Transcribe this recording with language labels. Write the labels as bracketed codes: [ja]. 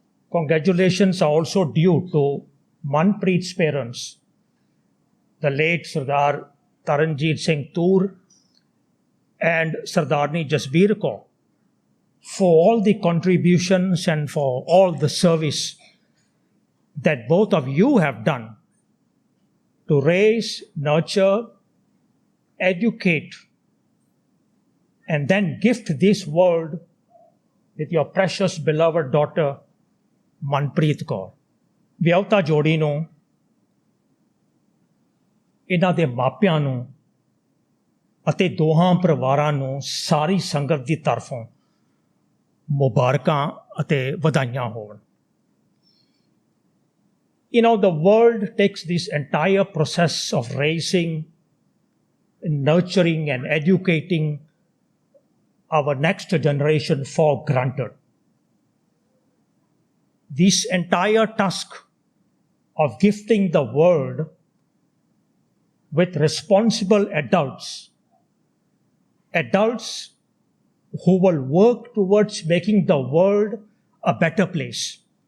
[en] Congratulations are also due to Manpreet's parents, the late Sardar Taranjeet Singh Toor and Sardarni Jasbir Kaur, for all the contributions and for all the service that both of you have done to raise, nurture, educate, and then gift this world with your precious beloved daughter, Manpreet Kaur. [pa] ਵਿਆਹੁਤਾ ਜੋੜੀ ਨੂੰ, ਇਹਨਾਂ ਦੇ ਮਾਪਿਆਂ ਨੂੰ ਅਤੇ ਦੋਹਾਂ ਪਰਿਵਾਰਾਂ ਨੂੰ ਸਾਰੀ ਸੰਗਤ ਦੀ ਤਰਫੋਂ ਮੁਬਾਰਕਾਂ ਅਤੇ ਵਧਾਈਆਂ ਹੋਣ। [en] You know, the world takes this entire process of raising, nurturing and educating our next generation for granted. This entire task of gifting the world with responsible adults who will work towards making the world a better place.